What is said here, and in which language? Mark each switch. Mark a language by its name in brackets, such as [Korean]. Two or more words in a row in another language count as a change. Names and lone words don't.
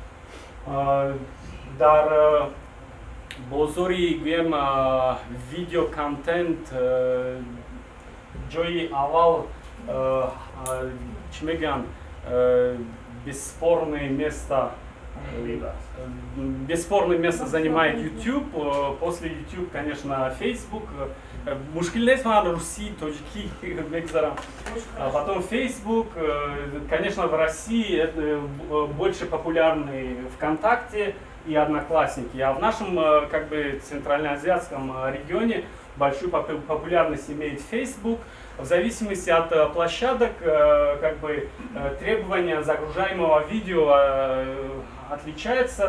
[Tajik] Дар бозори гӯем видео контент ҷои аввал чӣ мегӯям [Russian] бесспорное место занимает YouTube, после YouTube, конечно, Facebook. [Tajik] Мушкил нест [Russian] на Руси, [Tajik] тоҷики мегзарам. [Russian] Потом Facebook, конечно, в России это больше популярный ВКонтакте и Одноклассники, а в нашем как бы центральноазиатском регионе большую популярность имеет Facebook. В зависимости от площадок, как бы требования загружаемого видео отличается.